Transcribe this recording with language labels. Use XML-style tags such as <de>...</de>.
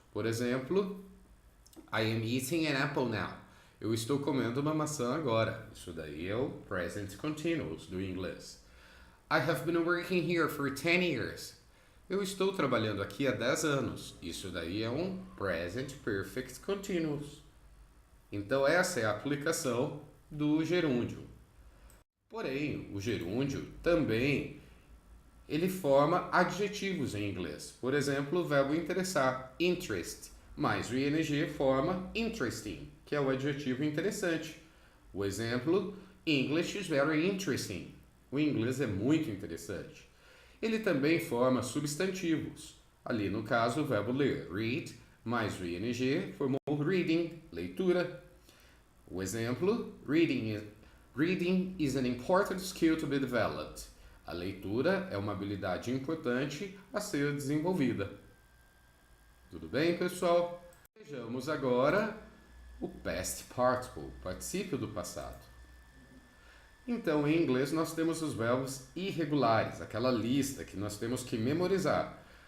<pt>Por exemplo,</pt> <en>I am eating an apple now.</en> <pt>Eu estou comendo uma maçã agora. Isso daí é o present continuous do inglês.</pt> <en>I have been working here for 10 years.</en> <pt>Eu estou trabalhando aqui há 10 anos. Isso daí é um present perfect continuous. Então essa é a aplicação do gerúndio. Porém, o gerúndio também ele forma adjetivos em inglês. Por exemplo, o verbo interessar, interest, mais o ing forma interesting, que é o adjetivo interessante. O exemplo,</pt> <en>English is very interesting.</en> <pt>O inglês é muito interessante. Ele também forma substantivos. Ali, no caso, o verbo ler, read, mais o ing, formou reading, leitura. O exemplo,</pt> <en>Reading is an important skill to be developed.</en> <pt>A leitura é uma habilidade importante a ser desenvolvida. Tudo bem, pessoal? Vejamos agora o past participle, particípio do passado. Então, em inglês, nós temos os verbos irregulares, aquela lista que nós temos que memorizar.</pt>